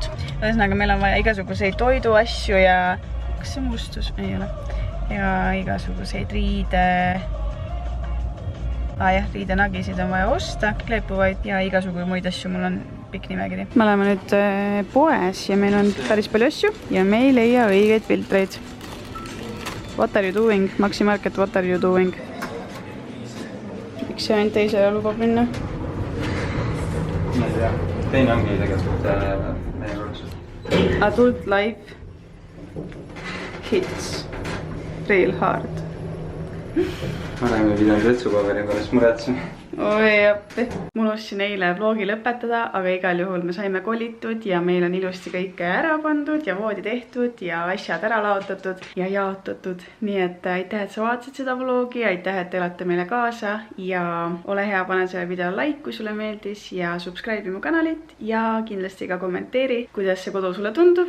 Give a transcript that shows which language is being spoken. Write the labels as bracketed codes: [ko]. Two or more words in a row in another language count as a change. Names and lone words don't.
[et] Ühesõnaga, meil on vaja igasuguseid toiduasju ja kas see mustus? Ei ole. Ja igasuguseid riidenagisid on vaja osta, kleepuvaid ja igasugu muid asju, mul on pikk nimekiri. Me oleme nüüd poes ja meil on päris palju asju ja me ei leia õigeid filtreid. [en] What are you doing? Maxi Market, what are you doing? [et] Miks see ainult teisele lubab minna? Ma ei tea. Teine ongi tegelikult meie juures. [en] Adult Life hits real hard. [et] Varem ei pidanud vetsupaberi pärast muretsema. Oi appi. Mul ostsin eile vlogi lõpetada, aga igal juhul me saime kolitud ja meil on ilusti kõike ära pandud ja voodi tehtud ja asjad ära laotatud ja jaotatud. Nii et aitäh, et sa vaatasid seda vlogi, aitäh, et elate meile kaasa ja ole hea, pane selle video like, kui sulle meeldis ja subscribe'i mu kanalit ja kindlasti ka kommenteeri, kuidas see kodu sulle tundub.